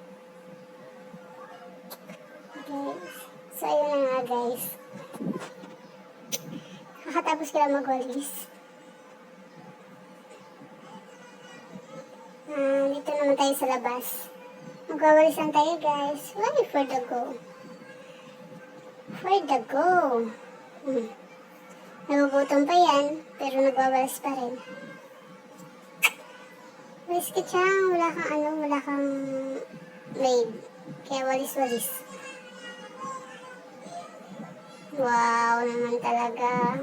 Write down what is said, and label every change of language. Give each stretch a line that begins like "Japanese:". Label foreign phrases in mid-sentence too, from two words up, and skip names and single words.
Filipino: Okay. So ayun na nga guys. Kakatapos ko lang mag-walis. Dito naman tayo sa labas. Magwawalis lang tayo guys. Why for the go? For the go. Nagugutom pa yan, pero nagwawalis pa rin. Walis ka tiyang, wala kang maid. Kaya walis-walis. Wow naman talaga.